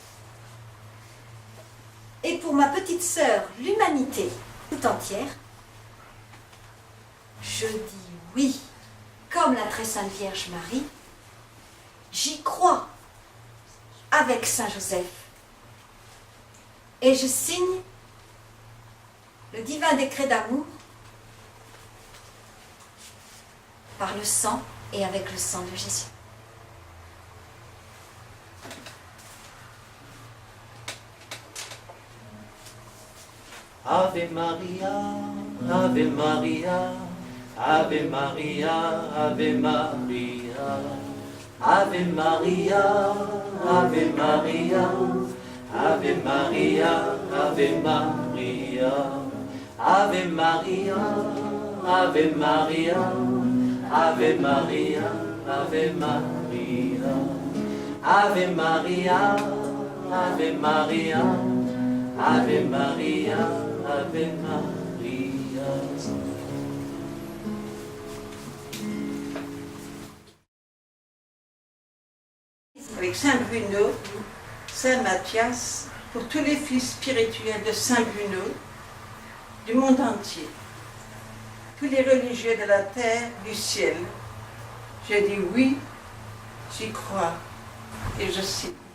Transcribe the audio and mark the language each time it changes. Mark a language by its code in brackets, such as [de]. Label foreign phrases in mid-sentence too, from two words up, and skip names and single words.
[fr] et pour ma petite sœur, l'humanité tout entière, je dis oui, comme la très sainte Vierge Marie, j'y crois, avec Saint Joseph, et je signe le divin décret d'amour par le sang et avec le sang de Jésus. [la] Ave Maria, Ave Maria, Ave Maria, Ave Maria, Ave Maria, Ave Maria, Ave Maria, Ave Maria, Ave Maria, Ave Maria, Ave Maria, Ave Maria, Ave Maria, Ave Maria, Ave Maria, Ave Maria. [fr] Avec Saint Bruno, Saint Matthias, pour tous les fils spirituels de Saint Bruno, du monde entier, tous les religieux de la terre, du ciel, je dis oui, j'y crois et je signe.